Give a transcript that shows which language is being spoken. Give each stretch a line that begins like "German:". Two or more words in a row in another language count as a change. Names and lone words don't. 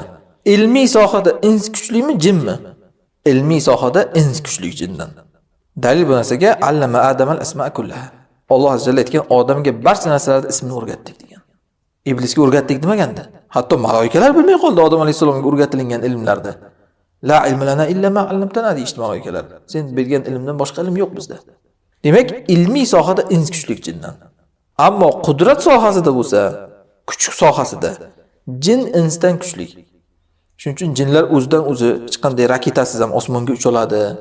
Uzbek: Ilmiy sohada ins kuchlimi, jinmi? Ilmiy sohada ins kuchli jindan. Dalil bu narsaga
Arabic: علم آدم الأسماء كلها.
Uzbek: Alloh azza va aytgan, odamga barcha narsalarning ismini o'rgatdik degan. Iblisga o'rgatdik demaganda. Hatto malaikalar bilmay qoldi Odam alayhisolamga o'rgatilgan ilmlarda.
Arabic: لا علم لنا إلا ما علمتنا
Uzbek: deydi malaikalar. Sen bergan ilmdan boshqa ilm yo'q bizda. Demak, ilmiy sohada ins kuchli jindan. Ammo qudrat sohasida bo'lsa, kuch sohasida jin insdan kuchli. Shuning uchun jinlar o'zidan o'zi hech qanday raketasiz ham osmonga ucha oladi.